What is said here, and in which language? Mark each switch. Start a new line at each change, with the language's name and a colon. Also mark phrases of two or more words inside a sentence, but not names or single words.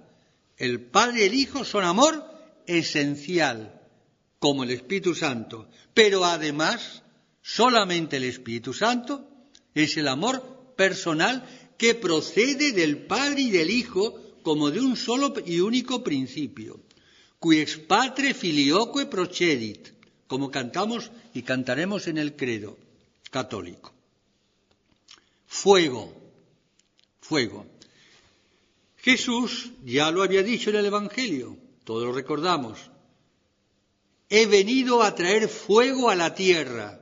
Spanish: El Padre y el Hijo son amor esencial, como el Espíritu Santo. Pero además, solamente el Espíritu Santo es el amor personal que procede del Padre y del Hijo como de un solo y único principio.
Latin: Qui ex patre filioque procedit,
Spanish: como cantamos y cantaremos en el credo católico. Fuego, fuego. Jesús ya lo había dicho en el Evangelio, todos lo recordamos. He venido a traer fuego a la tierra.